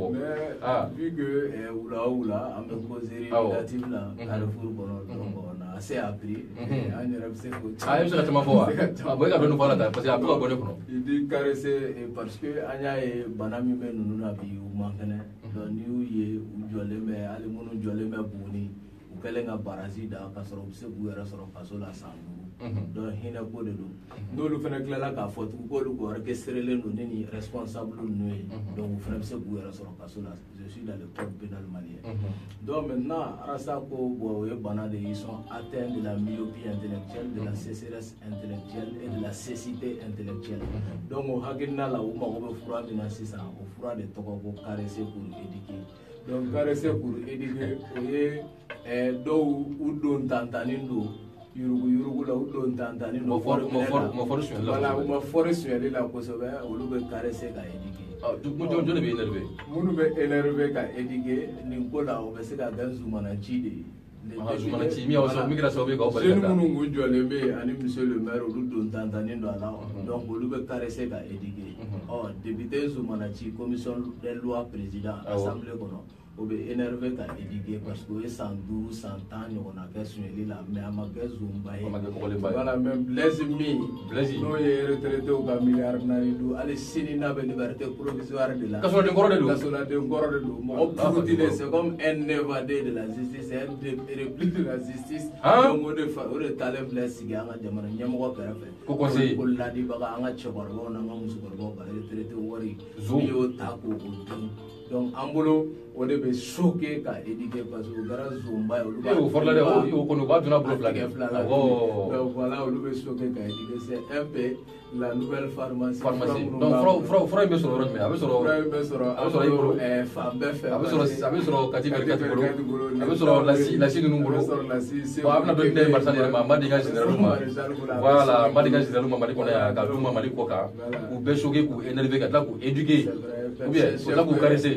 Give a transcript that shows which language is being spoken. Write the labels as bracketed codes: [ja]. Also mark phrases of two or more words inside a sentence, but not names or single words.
[fr] vu que [bm] wula o wula an bɛ [fr] causerie relative [bm] la Carrefour kɔnɔ [fr] donc on a assez appris [bm] an yɛrɛ bɛ se k'o i bɛ se ka caman fɔ wa bon e ka dɔɔnin fɔ a la tan parce que a bɛ ka bɔ ne kɔnɔ i di caresser [fr] parce que [bm] an y'a ye bana min bɛ ninnu na bi u man kɛnɛ donc n'i y'u ye u jɔlen bɛ hali minnu jɔlen bɛ Buguni u kɛlen ka barrage da ka sɔrɔ u bɛ se k'u yɛrɛ sɔrɔ faso la san 5 donc hinɛ ko de don n'olu fana tilala k'a fɔ tugun k'olu ko orchestrelen don ne ni responsable ninnu ye donc o fana bɛ se k'u yɛrɛ sɔrɔ kaso la [fr] je suis dans le code pénal malien donc maintenant [bm] Arasa ko bon o ye bana de [fr] ils sont atteints de la myopie intellectuelle de la sécheresse intellectuelle et de la cécité intellectuelle [bm] donc o hakilina la u mago bɛ fura min na sisan o fura de tɔgɔ ko [fr] caresser pour éduquer donc caresser pour éduquer [bm] o ye dɔw u don tantanin don yurugu la u don tantanin don voilà u ma fɔri suyɛli la kosɛbɛ olu bɛ caresser ka éduquer jɔn de bɛ énervé minnu bɛ énervé ka éduquer nin ko la o bɛ se ka kɛ zumanaci de ye zumanaci min kɛra sababu ye k'aw bali ka taa minnu kun jɔlen bɛ yen ani [fr] monsieur le maire [bm] olu don tantanin don a la donc olu bɛ caresser ka éduquer député zumanaci [fr] commission des lois président [bm] assemblée kɔnɔ o bɛ énervé ka éduquer [fr] parce que [bm] o ye san 5 san 10 ɲɔgɔnna kɛ suyɛli la mais a ma kɛ zonba ye voilà mais Blaise min n'o ye retraité u ka miliyari 4 don hali sini n'a bɛ [fr] liberté provisoire de la [bm] kasoladen kɔrɔ de don mɔgɔ purutilen [fr] c'est comme un évadé de la justice [bm] c'est un repli de la justice donc o de taalen filɛ sigi an ka jamana ɲɛmɔgɔ kɛrɛfɛ ko conseiller ko ladibaga an ka cɛkɔrɔbaw n'an ka musokɔrɔbaw ka retraité wari n'i y'o ta k'o dun donc an bolo o de bɛ choqué ka éduquer [fr] parce que [bm] o kɛra zonba ye olu b'a o fɔra dɛ o kɔni o b'a donna bolo fila kɛ donc voilà olu bɛ choqué ka éduquer [fr] c'est un peu la nouvelle pharmacie [bm] donc fura in bɛ sɔrɔ yɔrɔ jumɛn a bɛ sɔrɔ i bolo fan bɛɛ fɛ a bɛ sɔrɔ kati bolo a bɛ sɔrɔ lasi ninnu bolo bon a bɛna dɔ di ne ye marisa yɛrɛ ma Madi ka général ma voilà Madi ka général ma Mali kɔnɔ yan ka d'u ma Mali kɔ kan k'u bɛɛ choqué k'u énervé ka tila k'u éduquer [fr] ou bien [bm] ka tila k'u caresser